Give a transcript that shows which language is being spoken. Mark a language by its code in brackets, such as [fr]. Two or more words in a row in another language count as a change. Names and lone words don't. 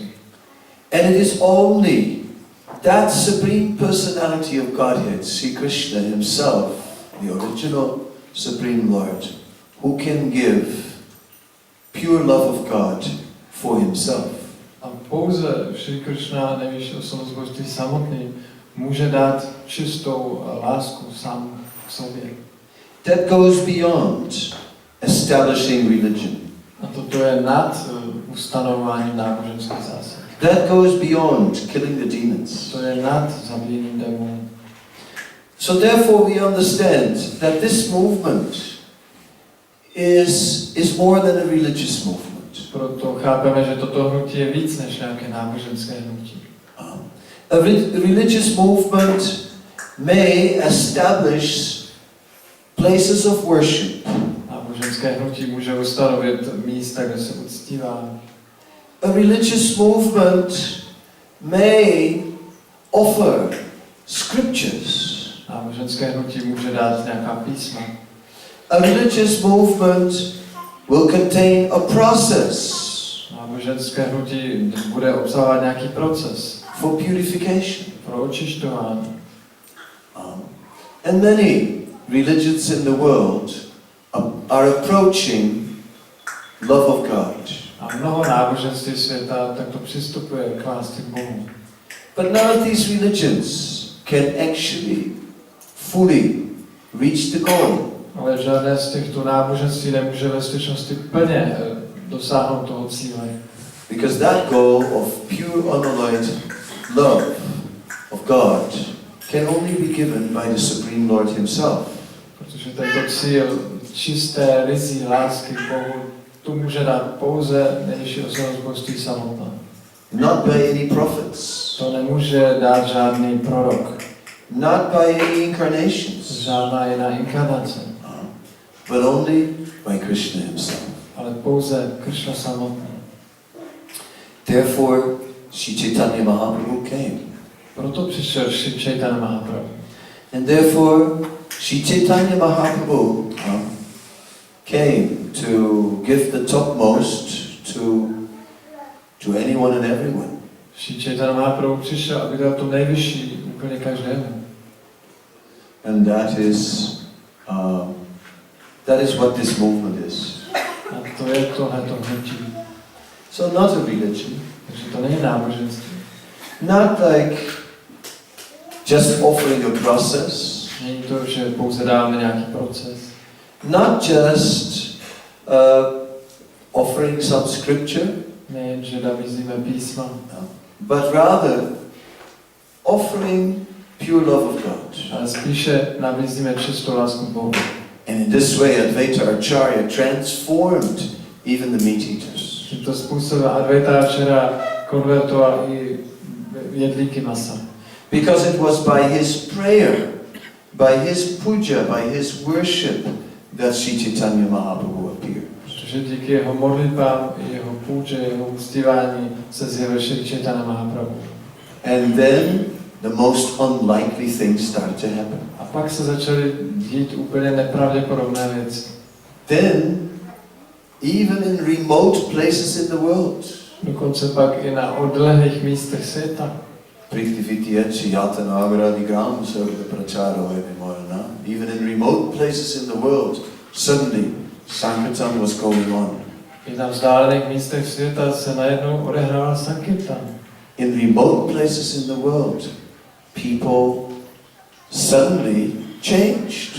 [en] And it is only that Supreme Personality of Godhead, Sri Krishna himself, the original Supreme Lord, who can give pure love of God for himself. [cs] A pouze Šri Krishna, nejvyšší osobnost božství samotný, může dát čistou lásku sám k sobě. [en] That goes beyond establishing religion. [cs] A toto je nad ustanováním náboženských zásad. [en] That goes beyond killing the demons. [cs] To je nad zabíjením démonů. [en] So therefore we understand that this movement is more than a religious movement. [cs] Proto chápeme, že toto hnutí je víc než nějaké náboženské hnutí. [en] A religious movement may establish places of worship. [cs] Náboženské hnutí může ustanovit místa, kde se uctívá. [en] A religious movement may offer scriptures. [cs] Náboženské hnutí může dát nějaká písma. [en] A religious movement will contain a process. [cs] Náboženské hnutí bude obsahovat nějaký proces. [en] For purification. [cs] Pro očišťování. [en] And many religions in the world are approaching love of God. [cs] A mnoho náboženství světa takto přistupuje k lásce k Bohu. [en] But none of these religions can actually fully reach the goal. [cs] Ale žádné z těchto náboženství nemůže ve skutečnosti plně dosáhnout toho cíle. [en] Because that goal of pure unalloyed love of God can only be given by the Supreme Lord himself. [cs] Protože tento cíl čisté, ryzí lásky k Bohu tu může dát pouze nejvyšší osobnost božství samotná. [en] Not by any prophets. [cs] To nemůže dát žádný prorok. [en] Not by any incarnations. [cs] Žádná jiná inkarnace. [en] But only by Krishna himself. [cs] Ale pouze Krishna samotný. [en] Therefore, Sri Chaitanya Mahaprabhu came. [cs] Proto přišel Sri Chaitanya Mahaprabhu. [en] And therefore, Sri Chaitanya Mahaprabhu came to give the topmost to anyone and everyone. [cs] Sri Chaitanya Mahaprabhu přišel, aby dal to nejvyšší úplně každému. [en] And that is what this movement is. [cs] A to je tohleto hnutí. [en] So not a religion. [cs] Takže to není náboženství. [en] Not like just offering a process. [cs] Není to, že pouze dáme nějaký proces. [en] Not just offering some scripture. [cs] Ne, že nabízíme písma. [en] But rather offering pure love of God. [cs] Ale spíše nabízíme čistou lásku k Bohu. [en] And in this way Advaita-acharya transformed even the meat eaters. [cs] Tímto způsobem Advaita-acharya konvertoval i jedlíky masa. [en] Because it was by his prayer, by his puja, by his worship that Sri Chaitanya Mahaprabhu appeared. [cs] Protože díky jeho modlitbám, jeho půdže, jeho uctívání se zjevil Sri Chaitanya Mahaprabhu. [en] And then the most unlikely things started to happen. [cs] A pak se začaly dít úplně nepravděpodobné věci. [en] Then, even in remote places in the world, [cs] Dokonce pak i na odlehlých místech světa. [en] Even in remote places in the world, suddenly Sankirtan was going on. [cs] I na vzdálených místech světa se najednou odehrával Sankirtan. [en] In remote places in the world, people suddenly changed.